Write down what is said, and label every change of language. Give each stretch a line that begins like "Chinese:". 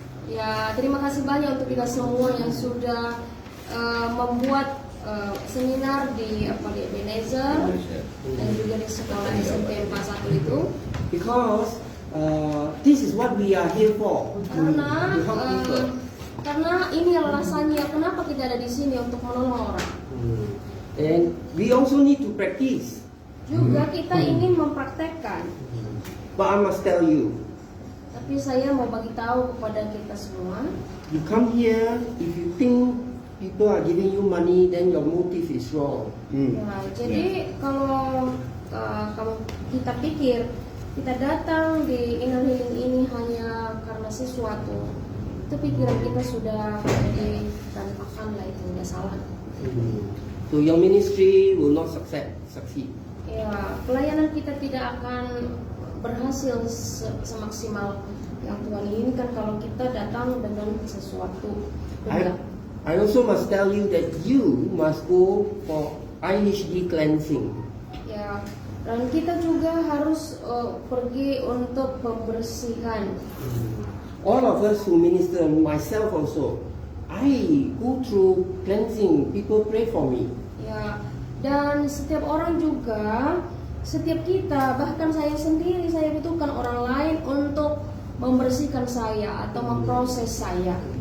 Indonesian: Ya, terima kasih banyak untuk kita semua yang sudah membuat seminar di Ebenezer dan juga di sekolah SMP 41 itu.
English: Because this is what we are here for.
Indonesian: Karena
English: To help people.
Indonesian: karena ini alasannya kenapa kita ada di sini, untuk menolong orang.
English: And we also need to practice.
Indonesian: Juga kita ingin mempraktekkan.
English: But I must tell you,
Indonesian: Tapi saya mau bagi tahu kepada kita semua,
English: you come here, if you think people are giving you money, then your motive is wrong.
Indonesian: ya, jadi kalau kita pikir kita datang di Inner Healing ini hanya karena sesuatu, itu pikiran kita sudah jadi berantakan lah, itu nggak salah.
English: So your ministry will not succeed.
Indonesian: Ya, pelayanan kita tidak akan berhasil semaksimal yang Tuhan inginkan kalau kita datang dengan sesuatu.
English: I also must tell you that you must go for IHD cleansing.
Indonesian: Ya, dan kita juga harus pergi untuk pembersihan.
English: All of us who minister, myself also, I go through cleansing. People pray for me.
Indonesian: Ya, dan setiap orang juga, setiap kita, bahkan saya sendiri, saya butuhkan orang lain untuk membersihkan saya atau memproses saya.